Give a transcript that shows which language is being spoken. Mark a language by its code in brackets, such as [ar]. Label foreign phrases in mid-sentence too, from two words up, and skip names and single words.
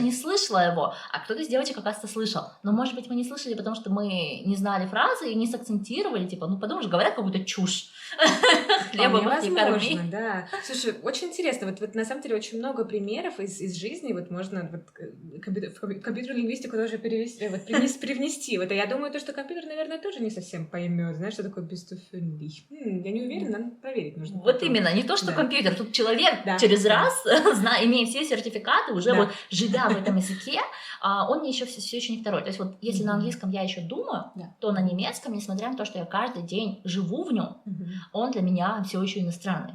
[ru] даже не слышала его, а кто-то из девочек, оказывается, слышал. Но, может быть, мы не слышали, потому что мы не знали фразы и не сакцентировали, типа, ну, подумаешь, говорят какую-то чушь. Хлебом их не корми. Да. Слушай, очень интересно, вот на самом деле очень много примеров из жизни, вот можно в компьютерную лингвистику тоже привнести. Вот, я думаю, то, что компьютер, наверное, тоже не совсем поймет, знаешь, что такое [de] bist du fündig. [ru] Я не уверена, надо проверить нужно. Вот именно, не то, что компьютер, тут человек через раз, имея все сертификаты, уже вот живя в этом языке, он мне все еще не второй. То есть вот если на английском я еще думаю, то на немецком, несмотря на то, что я каждый день живу в нем, он для меня все еще иностранный.